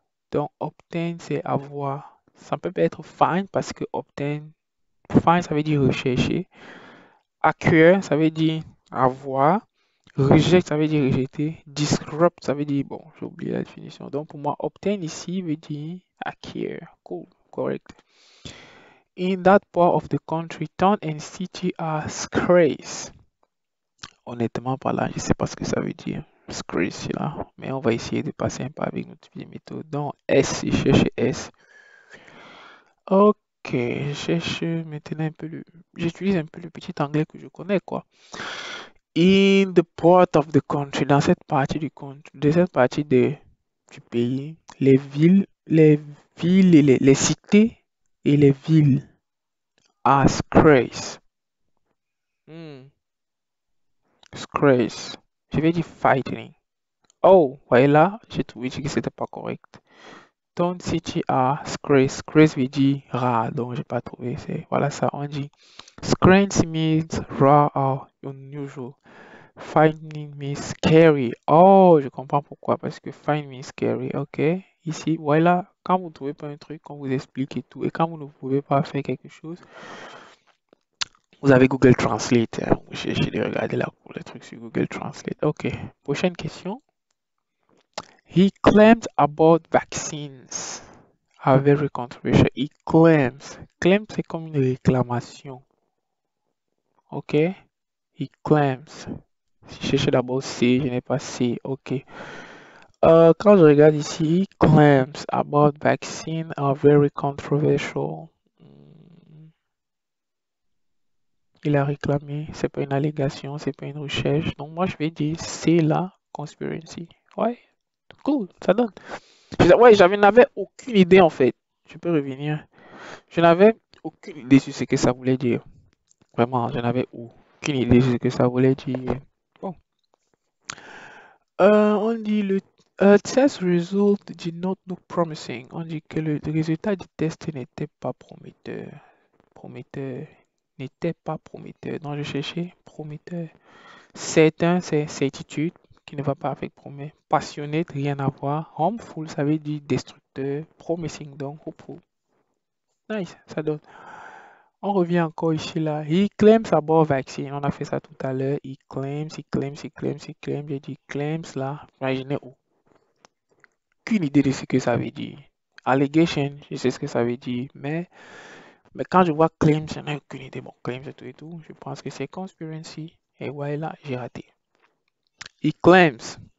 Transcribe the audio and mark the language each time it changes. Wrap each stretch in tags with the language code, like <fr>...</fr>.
<fr>Donc, obtain, c'est avoir. Ça peut pas être find parce que obtain, find, ça veut dire rechercher. Acquire, ça veut dire avoir. Reject, ça veut dire rejeter. Disrupt, ça veut dire, bon, j'ai oublié la définition. Donc, pour moi, obtain ici veut dire acquire. Cool, correct.</fr> <en>In that part of the country, town and city are scarce.</en> <fr>Honnêtement, par là, je sais pas ce que ça veut dire. Scarce, là. Mais on va essayer de passer un peu avec notre petite méthode. Donc, S, je cherche S. Ok, je cherche maintenant un peu le... J'utilise un peu le petit anglais que je connais, quoi.</fr> <en>In the part of the country,</en> <fr>dans cette partie du country, de cette partie du pays, les villes et les cités et les villes</fr> <en>are scarce.</en> <fr>Hmm, scarce. Je vais dire fighting. Oh, voilà, j'ai trouvé que c'était pas correct.</fr> <en>Town city are scarce.</en> <fr>Scarce veut dire rare, donc j'ai pas trouvé. Voilà ça, on dit.</fr> <en>Scarce means rare or unusual. Finding me scary.</en> <fr>Oh, je comprends pourquoi. Parce que</fr> <en>find me scary.</en> <fr>Ok. Ici, voilà. Quand vous ne trouvez pas un truc, on vous explique et tout. Et quand vous ne pouvez pas faire quelque chose, vous avez Google Translate. Hein. J'ai regardé là pour les trucs sur Google Translate. Ok. Prochaine question.</fr> <en>He claimed about vaccines are very controversial. He claims.</en> <fr>Claim, c'est comme une réclamation. Ok.</fr> <en>He claims.</en> <fr>Si je cherche d'abord C, je n'ai pas C. Ok. Quand je regarde ici,</fr> <en>claims about vaccine are very controversial.</en> <fr>Il a réclamé, c'est pas une allégation, c'est pas une recherche. Donc moi je vais dire c'est la conspiracy. Ouais, cool, ça donne. Ouais, n'avais aucune idée en fait. Je peux revenir. Je n'avais aucune idée sur ce que ça voulait dire. Vraiment, je n'avais aucune idée sur ce que ça voulait dire. Bon. On dit le</fr> <en>test result did not look promising.</en> <fr>On dit que le résultat du test n'était pas prometteur. Prometteur. N'était pas prometteur. Donc je cherchais prometteur. Certain, c'est certitude qui ne va pas avec promet. Passionné, rien à voir. Harmful, ça veut dire de promising, donc hopeful. Nice, ça donne. On revient encore ici là.</fr> <en>He claims about vaccine.</en> <fr>On a fait ça tout à l'heure.</fr> <en>He claims, he claims, he claims, he claims.</en> <fr>J'ai dit claims là. Je n'ai aucune idée de ce que ça veut dire. Allegation, je sais ce que ça veut dire, mais quand je vois claims, je n'ai aucune idée. Bon, claims et tout et tout. Je pense que c'est conspiracy. Et voilà, j'ai raté.</fr> <en>He claims.</en>